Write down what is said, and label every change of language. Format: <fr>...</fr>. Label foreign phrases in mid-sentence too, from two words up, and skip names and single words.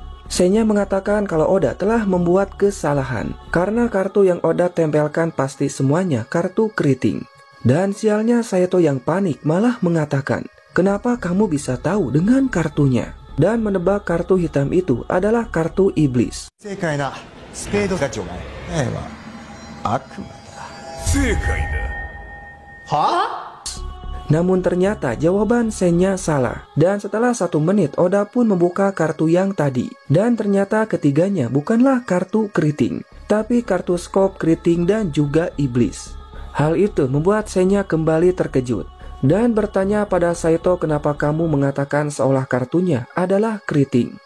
<id>Senya mengatakan kalau Oda telah membuat kesalahan karena kartu yang Oda tempelkan pasti semuanya kartu keriting. Dan sialnya Saito yang panik malah mengatakan, kenapa kamu bisa tahu dengan kartunya? Dan menebak kartu hitam itu adalah kartu iblis.</id> <ja>正解なスペードが除外。答えは悪魔だ。正解だ。は？</ja> <id>Namun ternyata jawaban Senya salah. Dan setelah 1 menit Oda pun membuka kartu yang tadi. Dan ternyata ketiganya bukanlah kartu keriting, tapi kartu skop, keriting, dan juga iblis. Hal itu membuat Senya kembali terkejut. Dan bertanya pada Saito kenapa kamu mengatakan seolah kartunya adalah keriting.</id>